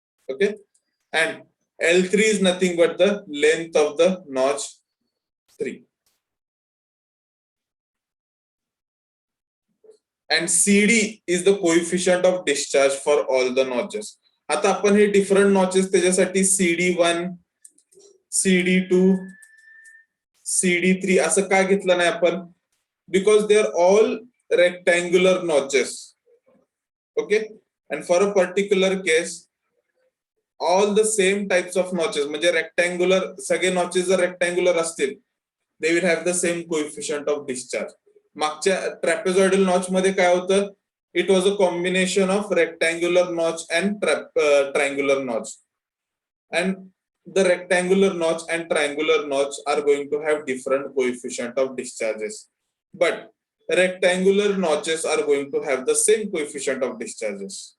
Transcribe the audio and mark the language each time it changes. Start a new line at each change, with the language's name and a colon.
English: Okay, and L3 is nothing but the length of the notch 3. And CD is the coefficient of discharge for all the notches.
Marathi: आता आपण हे different notches त्याच्यासाठी CD1, CD2, CD3 असं का घेतलं नाही आपण?
English: Because they are all rectangular notches. Okay, and for a particular case all the same types of notches
Marathi: म्हणजे rectangular सगळे notches जर rectangular असतील
English: they will have the same coefficient of discharge.
Marathi: मागच्या trapezoidal notch मध्ये काय होतं?
English: It was a combination of rectangular notch and triangular notch, and the rectangular notch and triangular notch are going to have different coefficient of discharges, but rectangular notches are going to have the same coefficient of discharges.